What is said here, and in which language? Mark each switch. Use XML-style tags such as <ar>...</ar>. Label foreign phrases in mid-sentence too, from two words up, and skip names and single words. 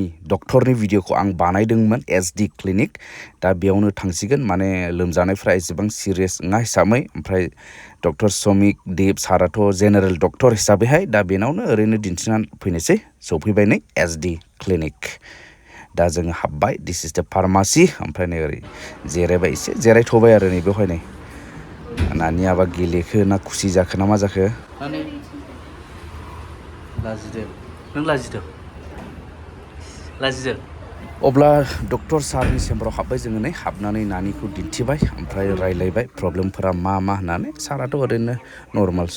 <brx>डक्टरनि भिडिअखौ आं बानायदोंमोन SD क्लिनिक दा बेयावनो थांसिगोन माने लोमजानायफ्रा एसेबां सिरियास नङा हिसाबै ओमफ्राय डक्टर समिक देब साराथ'</brx> <en>general doctor</en> <brx>हिसाबैहाय दा बेनावनो ओरैनो दिन्थिनानै फैनोसै सौफैबाय नै SD क्लिनिक दा जोङो हाबबाय</brx> <en>this is the pharmacy</en> <brx>ओमफ्राय नै ओरै जिरायबाय एसे जिरायथ'बाय आरो नै बेवहाय नै नानियाबा गेलेखो ना खुसि जाखो ना मा जाखो लाजिदों नों लाजिदों अब्ला डक्टर सारनि चेम्बाराव हाबबाय जोङो नै हाबनानै नानिखौ दिन्थिबाय ओमफ्राय रायलायबाय प्रब्लेमफोरा मा होननानै साराथ' ओरैनो नर्मालसो</brx>